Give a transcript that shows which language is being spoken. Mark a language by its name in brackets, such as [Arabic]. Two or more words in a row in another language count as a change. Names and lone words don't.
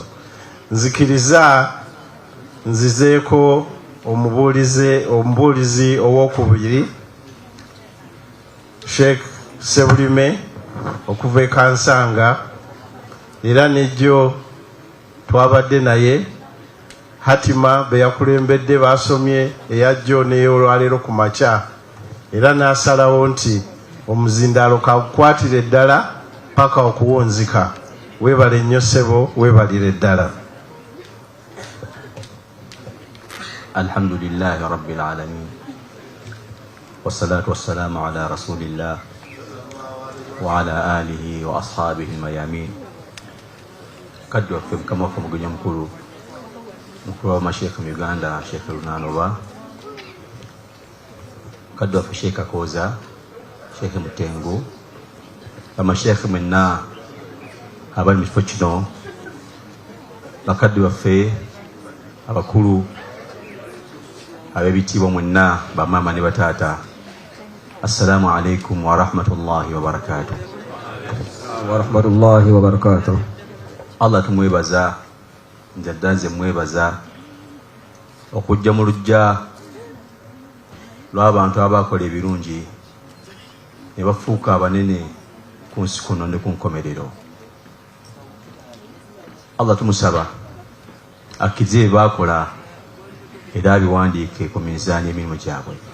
[Ganda] Nzikiriza nzizeeko omubuulizi owokubiri, Sheikh Sebulime okuva e Kansanga, era nejjo twabadde naye. Hatima be yakulembedde basomye eyajjo n'ey'olwaleero ku makya, era n'asalawo nti omuzindaalo kagukwatire eddala paka okuwonzika. Weebale nnyo ssebo, weebalire eddala. [Arabic] الحمد لله رب العالمين والصلاة والسلام على رسول الله وعلى آله وأصحابه أجمعين. [Ganda] Kaddu waffe mukama waffe mugenyi mukulu w'amasheekh mu Uganda, Sheikh Lunanoba, kaddu waffe Sheikh Akoza, Sheikh Mutengu, amasheekh mwenna abali mu kifo kino, bakaddu waffe abakulu ab'ebitiibwa mwenna, bamaama ne bataata, [Arabic] السلام عليكم ورحمة الله وبركاته. ورحمة الله وبركاته. [Ganda] Allah tumwebaza, njadda nze mwebaza okujja mu lujja lw'abantu abakola ebirungi ne bafuuka abanene ku nsi kuno ne ku nkomerero. Allah tumusaba akize bakola era abiwandiike ku mizaani emirimu gyabwe.